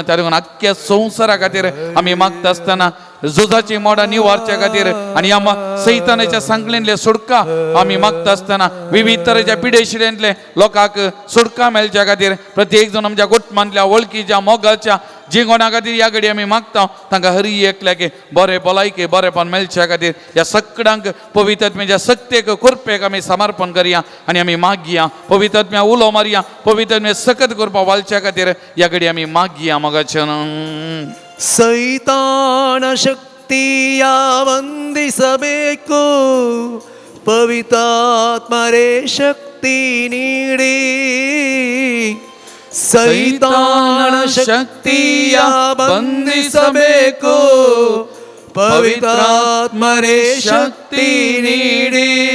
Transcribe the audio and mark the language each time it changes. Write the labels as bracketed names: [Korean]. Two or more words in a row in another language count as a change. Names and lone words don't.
[Konkani] त्या देखून आख्ख्या संवसारा खातीर आमी मागता आसतना झुजाची मोडां निवारच्या खातीर आनी ह्या सैतानाच्या सांकलेंतले सुटका आमी मागता आसतना विविध तरेच्या पिडे शिडेंतले लोकांक सुटका मेळच्या खातीर प्रत्येक जण आमच्या कुटुंबांतल्या वळखीच्या मोगाच्या जिवना खातीर ह्या घडी आमी मागता तांकां हरी एकल्याक बरें भलायकी बरेंपण मेळच्या खातीर ह्या सगळ्यांक पवित्रत्म्याच्या सक्तेक कुरपेक आमी समर्पण करया आनी आमी मागया. पवित्रत्म्या उलो मारया, पवित्रत्म्या सकत करपा वालच्या खातीर ह्या घडी आमी मागया मोगाचें. [Kannada] ಸೈತಾನ ಶಕ್ತಿಯ ವಂದಿಸಬೇಕು, ಪವಿತ್ರಾತ್ಮರೇ ಶಕ್ತಿ ನೀಡಿ. ಸೈತಾನ ಶಕ್ತಿಯ ಬಂಧಿಸಬೇಕು, ಪವಿತ್ರಾತ್ಮರೇ ಶಕ್ತಿ ನೀಡಿ.